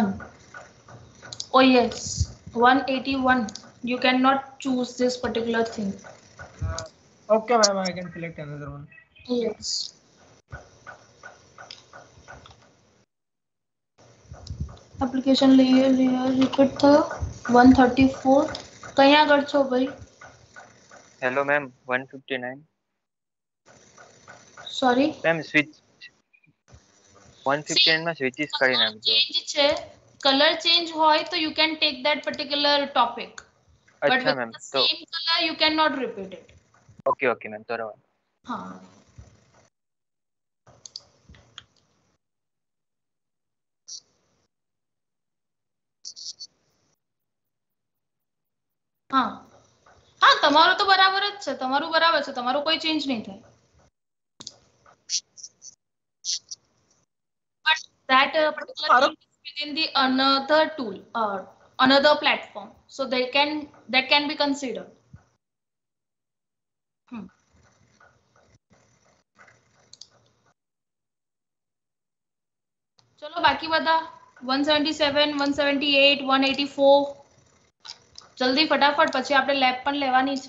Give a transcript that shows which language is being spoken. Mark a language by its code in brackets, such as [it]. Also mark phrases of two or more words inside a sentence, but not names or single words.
[en] Oh yes, 181. You cannot choose this particular thing. Okay, ma'am, I can select another one. Yes. Application layer repeat થયો 134. [gu] કઈ આગળ છો ભાઈ? [en] Hello, ma'am. 159. Sorry. [gu] Ma'am, switch. 159 માં switches કરી નાખજો. ચેન્જ છે, કલર ચેન્જ હોય તો [en] you can take that particular topic. But [gu] અચ્છા [en] with મેમ, the [gu] તો [en] same color you cannot repeat it. okay ma'am, [gu] તો રવા. હા. હા હા તમારું તો બરાબર જ છે, તમારું બરાબર છે, તમારું કોઈ ચેન્જ નહીં થાય. [en] But that particular thing is within the another tool, another platform, so that can be considered. [gu] ચલો બાકી બધા 177, 178, 184 જલ્દી ફટાફટ, પછી આપણે લેબ પણ લેવાની છે.